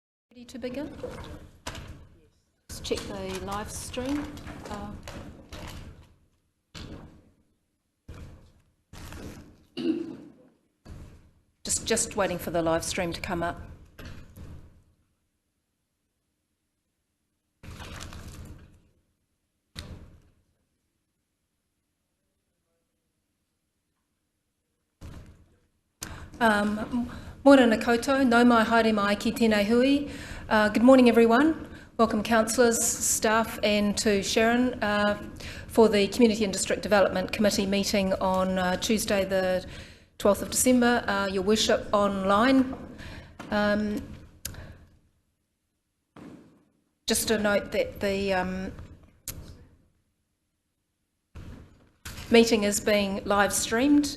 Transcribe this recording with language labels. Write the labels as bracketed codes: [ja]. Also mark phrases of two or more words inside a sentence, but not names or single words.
[en] Ready to begin? Let's check the live stream. Just waiting for the live stream to come up. [mi] Morena koutou, no mai haere mai ki tēnei hui. [en] Good morning everyone. Welcome councillors, staff and to Sharon for the Community and District Development Committee meeting on Tuesday the 12th of December, your worship online. Just a note that the meeting is being live streamed.